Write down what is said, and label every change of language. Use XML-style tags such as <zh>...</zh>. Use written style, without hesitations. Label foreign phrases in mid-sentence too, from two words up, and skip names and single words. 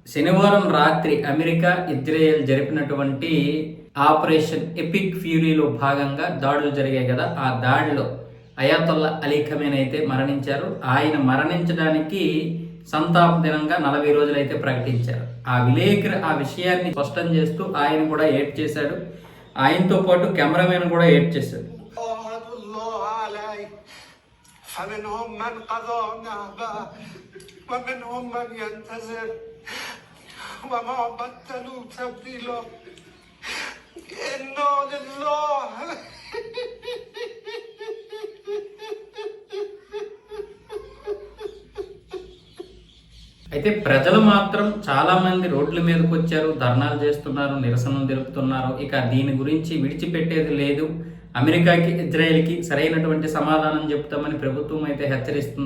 <te>శనివారం రాత్రి అమెరికా, ఇజ్రాయెల్ జరిపినటువంటి ఆపరేషన్ ఎపిక్ ఫ్యూరీలో భాగంగా దాడులు జరిగాయి కదా. ఆ దాడిలో అయాతొల్లా అలీ ఖమేనీ అయితే మరణించారు. ఆయన మరణించడానికి సంతాప దినంగా 40 రోజులు అయితే ప్రకటించారు. ఆ విలేకరు ఆ విషయాన్ని స్పష్టం చేస్తూ ఆయన కూడా ఏడ్ చేశాడు. ఆయనతో పాటు కెమెరామెన్ కూడా ఏడ్ చేశాడు.</te> <ar>فمنهم من قضى نهبه ومنهم من ينتظر وما بدلوا تبديلا إنا لله.</ar> <te>అయితే ప్రజలు మాత్రం చాలా మంది రోడ్ల మీదకి వచ్చారు, ధర్నాలు చేస్తున్నారు, నిరసనలు తెలుపుతున్నారు. ఇక దీని గురించి విడిచిపెట్టేది లేదు. అమెరికాకి, ఇజ్రాయెల్కి సరైనటువంటి సమాధానం చెప్తామని ప్రభుత్వం అయితే హెచ్చరిస్తుంది.</te>